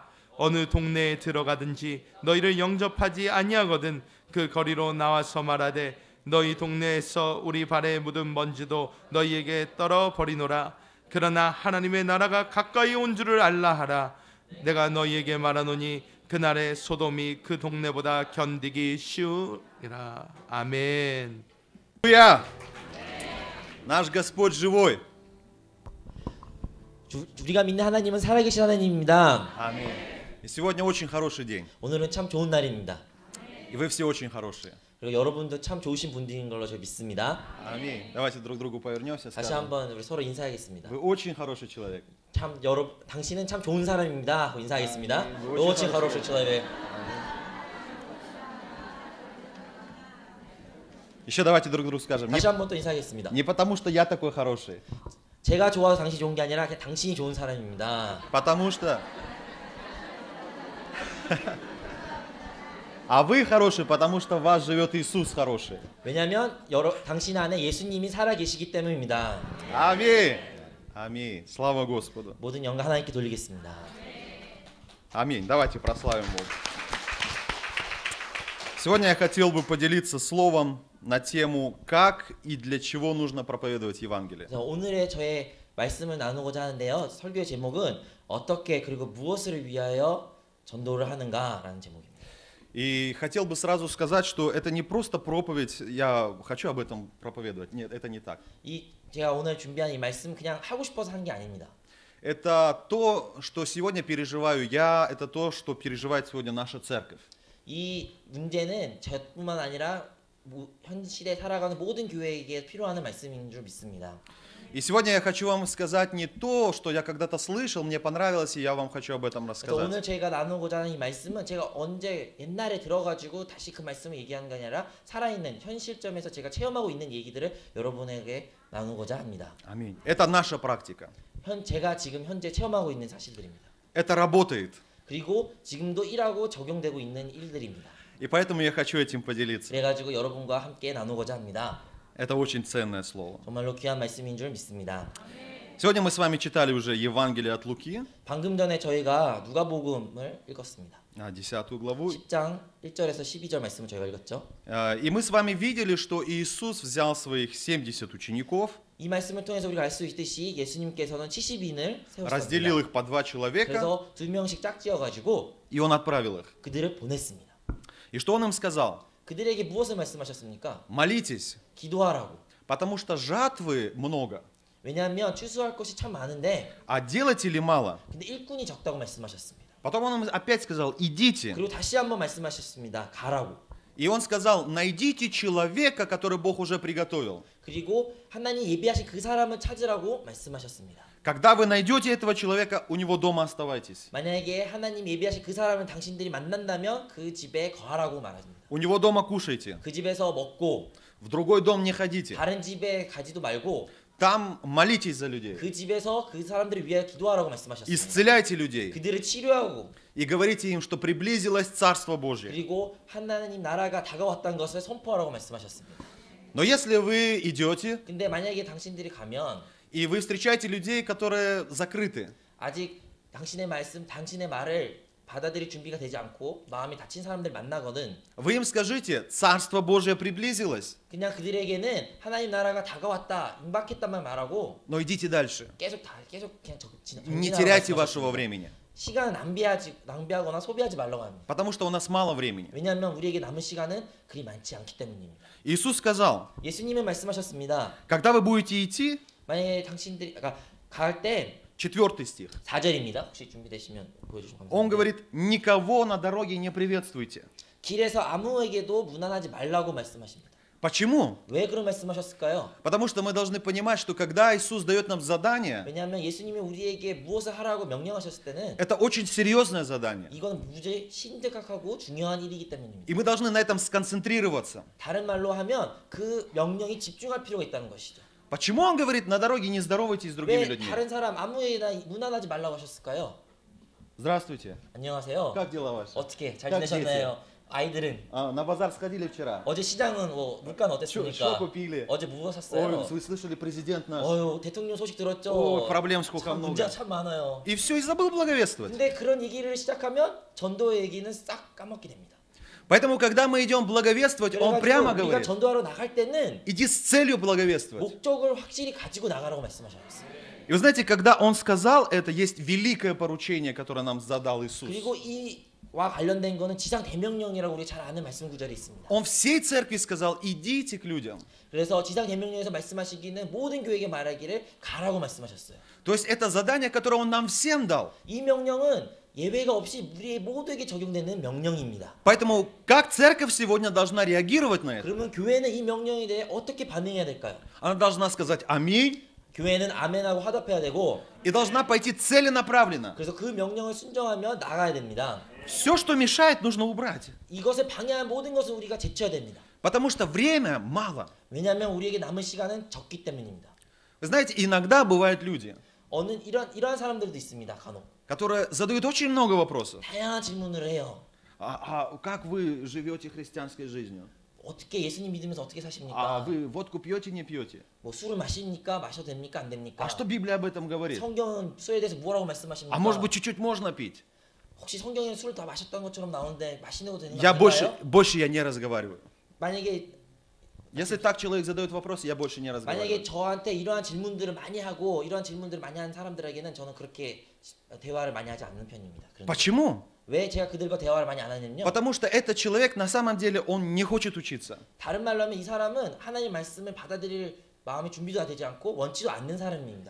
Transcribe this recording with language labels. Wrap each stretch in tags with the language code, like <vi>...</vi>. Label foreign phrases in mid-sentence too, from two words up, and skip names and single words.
<ko>어느 동네에 들어가든지 너희를 영접하지 아니하거든 그 거리로 나와서 말하되 너희 동네에서 우리 발에 묻은 먼지도 너희에게 떨어버리노라. 그러나 하나님의 나라가 가까이 온 줄을 알라 하라. 내가 너희에게 말하노니 그날의 소돔이 그 동네보다 견디기 쉬우리라. 아멘.</ko> <ru>Аллилуйя! Наш Господь живой.</ru> <ko>우리가 믿는 하나님은 살아계신 하나님입니다.</ko> <ru>Аминь. И сегодня очень хороший день.</ru> <ko>오늘은 참 좋은 날입니다.</ko> <ru>И вы все очень хорошие.</ru> <ko>그리고 여러분도 참 좋으신 분들인 걸로 제가 믿습니다.</ko> <ru>Аминь. Давайте друг к другу повернемся.</ru> <ko>다시</ko> <ru>Скажем.</ru> <ko>한번 우리 서로 인사하겠습니다.</ko> <ru>Вы очень хороший человек.</ru> <ko>참 당신은 참 좋은 사람입니다. 하고 인사하겠습니다. 아멘.</ko> <ru>очень хороший человек. Еще давайте друг другу скажем.</ru> <ko>다시 한번 또 인사하겠습니다.</ko> <ru>Не потому, что я такой хороший.</ru> <ko>제가 좋아서 당신이 좋은 게 아니라 그냥 당신이 좋은 사람입니다.</ko> <ru>Потому что... А вы хороший, потому что в вас живет Иисус хороший.</ru> <ko>왜냐하면 당신 안에 예수님이 살아계시기 때문입니다.</ko> <ru>Аминь. Аминь. Слава Господу.</ru> <ko>모든 영광 하나님께 돌리겠습니다.</ko> <ru>Аминь. Давайте прославим Бога. Сегодня я хотел бы поделиться словом на тему, как и для чего нужно проповедовать Евангелие.</ru> <ko>그래서 오늘의 저의 말씀을 나누고자 하는데요. 설교의 제목은 어떻게 그리고 무엇을 위하여 전도를 하는가라는 제목입니다.</ko> <ru>И хотел бы сразу сказать, что это не просто проповедь, я хочу об этом проповедовать. Нет, это не так.</ru> <ko>제가 오늘 준비한 이 말씀 그냥 하고 싶어서 한 게 아닙니다.</ko> <ru>Это то, что сегодня переживаю я, это то, что переживает сегодня наша церковь.</ru> <ko>이 문제는 저뿐만 아니라 현 시대에 살아가는 모든 교회에게 필요한 말씀인 줄 믿습니다.</ko> <ru>И сегодня я хочу вам сказать не то, что я когда-то слышал, мне понравилось, и я вам хочу об этом</ru> <ko>오늘</ko> <ru>рассказать.</ru> <ko>제가 나누고자 하는 이 말씀은 제가 언제 옛날에 들어가지고 다시 그 말씀을 얘기하는 게 아니라 살아있는 현 시점에서 제가 체험하고 있는 얘기들을 여러분에게 나누고자 합니다.</ko> <ru>Аминь. Это наша практика.</ru> <ko>제가 지금 현재 체험하고 있는 사실들입니다.</ko> <ru>Это работает.</ru> <ko>그리고 지금도 일하고 적용되고 있는 일들입니다.</ko> <ru>И поэтому я хочу этим поделиться.</ru> <ko>그래가지고 여러분과 함께 나누고자 합니다.</ko> <ru>Это очень ценное слово.</ru> <ko>정말로 귀한 말씀인 줄 믿습니다.</ko> <ru>Сегодня мы с вами читали уже Евангелие от Луки,</ru> <ko>방금 전에 저희가 누가복음을 읽었습니다.</ko> <ru>10 главу.</ru> <ko>10장 1절에서 12절 말씀을 저희가 읽었죠.</ko> <ru>И мы с вами видели, что Иисус взял своих 70 учеников,</ru> <ko>이 말씀을 통해서 우리가 알 수 있듯이 예수님께서는 70인을</ko> <ru>разделил</ru> <ko>세우셨습니다.</ko> <ru>их по 2 человека,</ru> <ko>그래서 2명씩 짝지어가지고</ko> <ru>и Он отправил их.</ru> <ko>그들을 보냈습니다.</ko> <ru>И что Он им сказал?</ru> <ko>그들에게 무엇을 말씀하셨습니까?</ko> <ru>Молитесь,</ru> <ko>기도하라고.</ko> <ru>потому что жатвы много,</ru> <ko>왜냐하면 추수할 것이 참 많은데</ko> <ru>а делателей мало.</ru> <ko>근데 일꾼이 적다고 말씀하셨습니다.</ko> <ru>Потом Он им опять сказал, идите.</ru> <ko>그리고 다시 한번 말씀하셨습니다. 가라고.</ko> <ru>И Он сказал, найдите человека, который Бог уже приготовил.</ru> <ko>그리고 하나님 예비하신 그 사람을 찾으라고 말씀하셨습니다.</ko> <ru>Когда вы найдете этого человека, у него дома оставайтесь.</ru> <ko>만약에 하나님 예비하신 그 사람을 당신들이 만난다면 그 집에 거하라고 말합니다.</ko> <ru>У него дома кушайте.</ru> <ko>그 집에서 먹고</ko> <ru>В другой дом не ходите.</ru> <ko>다른 집에 가지도 말고</ko> <ru>Там молитесь за людей.</ru> <ko>그 집에서 그 사람들을 위해 기도하라고 말씀하셨습니다.</ko> <ru>Исцеляйте людей.</ru> <ko>그들을 치료하고</ko> <ru>И говорите им, что приблизилось Царство Божье.</ru> <ko>그리고 하나님 나라가 다가왔다는 것을 선포하라고 말씀하셨습니다.</ko> <ru>Но если вы идете</ru> <ko>근데 만약에 당신들이 가면</ko> <ru>И вы встречаете людей, которые закрыты.</ru> <ko>아직 당신의 말씀, 당신의 말을 받아들일 준비가 되지 않고 마음이 닫힌 사람들 만나거든</ko> <ru>Вы им скажите, Царство Божие приблизилось,</ru> <ko>그냥 그들에게는 하나님 나라가 다가왔다, 임박했다만 말하고</ko> <ru>но идите дальше.</ru> <ko>계속 그냥</ko> <ru>Не</ru> <ko>전진하라고</ko> <ru>теряйте</ru> <ko>말씀하셨습니다.</ko> <ru>вашего времени,</ru> <ko>시간 낭비하거나 소비하지 말라고 합니다.</ko> <ru>потому что у нас мало времени.</ru> <ko>왜냐하면 우리에게 남은 시간은 그리 많지 않기 때문입니다.</ko> <ru>Иисус сказал,</ru> <ko>예수님은 말씀하셨습니다.</ko> <ru>когда вы будете идти,</ru> <ko>만약에 당신들이 갈 때</ko> <ru>4 стих,</ru> <ko>4절입니다. 혹시 준비되시면 보여주시면</ko> <ru>он</ru> <ko>감사합니다.</ko> <ru>говорит, никого на дороге не приветствуйте.</ru> <ko>길에서 아무에게도 무난하지 말라고 말씀하십니다.</ko> <ru>Почему?</ru> <ko>왜 그런 말씀하셨을까요?</ko> <ru>Потому что мы должны понимать, что когда Иисус дает нам задание,</ru> <ko>왜냐하면 예수님이 우리에게 무엇을 하라고 명령하셨을 때는</ko> <ru>это очень серьезное задание.</ru> <ko>이건 무지 심각하고 중요한 일이기 때문입니다.</ko> <ru>И мы должны на этом сконцентрироваться.</ru> <ko>다른 말로 하면 그 명령이 집중할 필요가 있다는 것이죠.</ko> <ru>Почему он говорит, на дороге не здоровайтесь с другими</ru> <ko>왜</ko> <ru>людьми?</ru> <ko>다른 사람 아무에나 무난하지 말라고 하셨을까요?</ko> <ru>Здравствуйте.</ru> <ko>안녕하세요.</ko> <ru>Как дела ваши?</ru> <ko>어떻게 잘</ko> <ru>как</ru> <ko>지내셨나요? 아이들은</ko> <ru>На базар сходили вчера.</ru> <ko>어제 시장은 물가는</ko> <ru>Что</ru> <ko>어땠습니까?</ko> <ru>купили?</ru> <ko>어제 뭐 샀어요?</ko> <ru>Ой, вы слышали, президент наш.</ru> <ko>어휴 대통령 소식 들었죠?</ko> <ru>Ой, проблем сколько</ru> <ko>참 문제가</ko> <ru>много.</ru> <ko>참 많아요.</ko> <ru>И все, и забыл благовествовать.</ru> <ko>근데 그런 얘기를 시작하면 전도의 얘기는 싹 까먹게 됩니다.</ko> <ru>Поэтому, когда мы идем благовествовать, он</ru> <ko>그래가지고</ko> <ru>прямо</ru> <ko>우리가</ko> <ru>говорит,</ru> <ko>전도하러 나갈 때는</ko> <ru>иди с целью благовествовать.</ru> <ko>목적을 확실히 가지고 나가라고 말씀하셨어요.</ko> <ru>И вы знаете, когда он сказал это, есть великое поручение, которое нам задал Иисус.</ru> <ko>그리고 이와 관련된 거는 지상 대명령이라고 우리 잘 아는 말씀 구절이 있습니다.</ko> <ru>Он всей церкви сказал, идите к людям.</ru> <ko>그래서 지상 대명령에서 말씀하시기는 모든 교회에게 말하기를 가라고 말씀하셨어요.</ko> <ru>То есть это задание, которое он нам всем дал.</ru> <ko>이 명령은 예외가 없이 우리 모두에게 적용되는 명령입니다.</ko> <ru>Поэтому как церковь сегодня должна реагировать на это?</ru> <ko>그러면 교회는 이 명령에 대해 어떻게 반응해야 될까요?</ko> <ru>Она должна сказать аминь</ru> <ko>교회는 아멘하고 화답해야 되고</ko> <ru>и должна пойти целенаправленно.</ru> <ko>그래서 그 명령을 순종하며 나가야 됩니다.</ko> <ru>Все, что мешает, нужно убрать.</ru> <ko>이것을 방해한 모든 것을 우리가 제쳐야 됩니다.</ko> <ru>Потому что время мало.</ru> <ko>왜냐하면 우리에게 남은 시간은 적기 때문입니다.</ko> <ru>Вы знаете, иногда бывают люди,</ru> <ko>이러한 사람들도 있습니다. 간혹</ko> <ru>которые задают очень много вопросов.</ru> <ko>다양한 질문을 해요.</ko> <ru>Как вы живете христианской жизнью?</ru> <ko>어떻게 예수님 믿으면서 어떻게 사십니까?</ko> <ru>Вы водку пьете, не пьете?</ru> <ko>뭐 술을 마십니까? 마셔도 됩니까? 안 됩니까?</ko> <ru>А что Библия об этом говорит?</ru> <ko>성경은 술에 대해서 뭐라고 말씀하십니까?</ko> <ru>А может быть, чуть-чуть можно пить?</ru> <ko>혹시 성경에 술을 다 마셨던 것처럼 나오는데 마시는 거 되는 거</ko> <ru>Я</ru> <ko>아닌가요?</ko> <ru>больше я не разговариваю.</ru> <ko>만약에</ko> <ru>Если так человек задает вопрос, я больше не</ru> <ko>만약에</ko> <ru>разговариваю.</ru> <ko>저한테 이러한 질문들을 많이 하고 이러한 질문들을 많이 하는 사람들에게는 저는 그렇게 대화를 많이 하지 않는 편입니다. 그런데</ko> <ru>Почему?</ru> <ko>왜 제가 그들과 대화를 많이 안 하냐면요.</ko> <ru>Потому что этот человек на самом деле он не хочет учиться.</ru> <ko>다른 말로 하면 이 사람은 하나님 말씀을 받아들일 마음의 준비도 되지 않고 원치도 않는 사람입니다.</ko>